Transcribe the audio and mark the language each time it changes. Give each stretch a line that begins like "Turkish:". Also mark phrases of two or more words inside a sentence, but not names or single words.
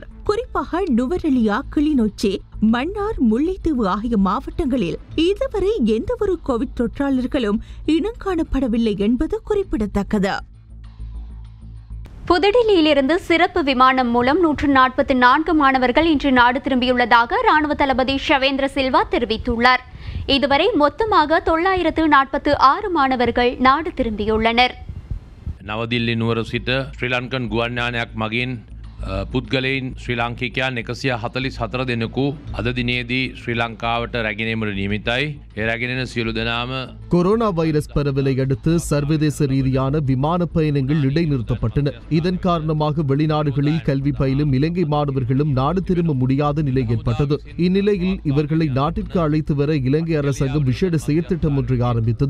Tamil: குறிப்பாக நுவரெலியா, கிளிநொச்சி, மன்னார், முல்லைத்தீவு ஆகிய மாவட்டங்களில் இதுவரை எந்தவொரு கோவிட் தொற்றாளர்களும் இனங்காணப்படவில்லை என்பது குறிப்பிடத்தக்கது. புதுடில்லியிலிருந்து சிறப்பு விமானம் மூலம் 144 மாணவர்கள் இன்று நாடு திரும்பியுள்ளதாக ராணுவ தளபதி ஷவேந்திர சில்வா தெரிவித்துள்ளார். இதுவரை மொத்தமாக 946 மாணவர்கள் நாடு திரும்பியுள்ளனர்.
Sinhala: නවදිල්ලි නුවර සිට ශ්‍රී ලංකන් ගුවන්යානයක් මගින් පුද්ගලයින් ශ්‍රී ලාංකිකයන් 144 දෙනෙකු අද දිනේදී ශ්‍රී ලංකාවට රැගෙනීමට නියමිතයි. ඒ රැගෙනෙන සියලු දෙනාම
Tamil: கொரோனா வைரஸ் பரவலை அடுத்து சர்வதேச ரீதியான விமான பயணங்கள் இடைநிறுத்தப்பட்டன. இதன் காரணமாக வெளிநாடுகளில் கல்வி பயிலும் இலங்கை மாணவர்களும் நாடு திரும்ப முடியாத நிலை ஏற்பட்டது. இந்நிலையில் இவர்களை நாட்டிற்கு அழைத்து வர இலங்கை அரசாங்கம் விசேட செயற்திட்டம் ஒன்றை ஆரம்பித்தது.